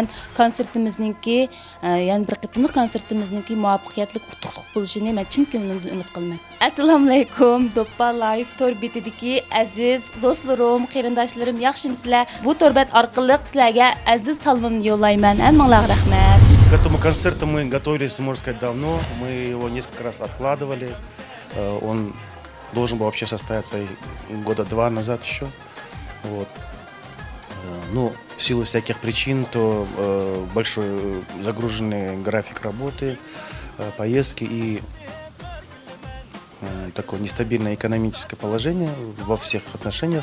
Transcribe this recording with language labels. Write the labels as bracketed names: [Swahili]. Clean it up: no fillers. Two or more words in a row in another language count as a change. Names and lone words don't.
[Uzbek] Konsertimizningki, yana bir qitimli konsertimizningki muvaffaqiyatli qutlug' bo'lishini men chin ko'nglimdan umid qilaman. Assalomu alaykum, Do'ppa Live to'rbetidagi aziz do'stlarim, qarindoshlarim, yaxshimisizlar? Bu to'rbat orqali sizlarga aziz salomimni yo'llayman. Hammanglarga rahmat. [Russian] К этому концерту мы готовились, можно сказать, давно. Мы его несколько раз откладывали. Он должен был вообще состояться года 2 назад еще. Вот. Ну, в силу всяких причин, то большой загруженный график работы, поездки и такое нестабильное экономическое положение во всех отношениях.